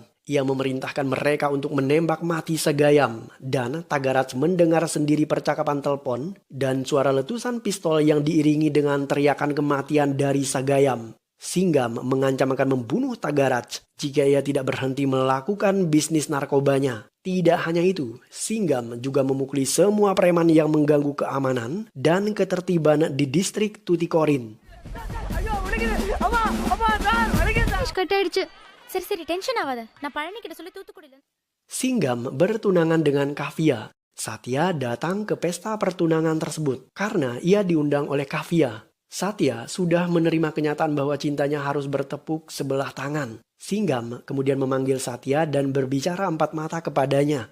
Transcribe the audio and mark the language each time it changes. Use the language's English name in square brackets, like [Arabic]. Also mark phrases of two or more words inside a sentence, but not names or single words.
[Indonesian] Ia memerintahkan mereka untuk menembak mati Sagayam dan Tagaraj mendengar sendiri percakapan telepon dan suara letusan pistol yang diiringi dengan teriakan kematian dari Sagayam. Singgam mengancam akan membunuh Tagaraj jika ia tidak berhenti melakukan bisnis narkobanya. Tidak hanya itu, Singgam juga memukuli semua preman yang mengganggu keamanan dan ketertiban di distrik Tuticorin. [Tamil] கட் ஆயிடுச்சு. சரி சரி டென்ஷன் ஆகாத. நான் பழனி கிட்ட சொல்லி தூத்துக்குடியில. [Indonesian] Singgam bertunangan dengan Kavya. Satya datang ke pesta pertunangan tersebut karena ia diundang oleh Kavya. Satya sudah menerima kenyataan bahwa cintanya harus bertepuk sebelah tangan. Singgam kemudian memanggil Satya dan berbicara empat mata kepadanya.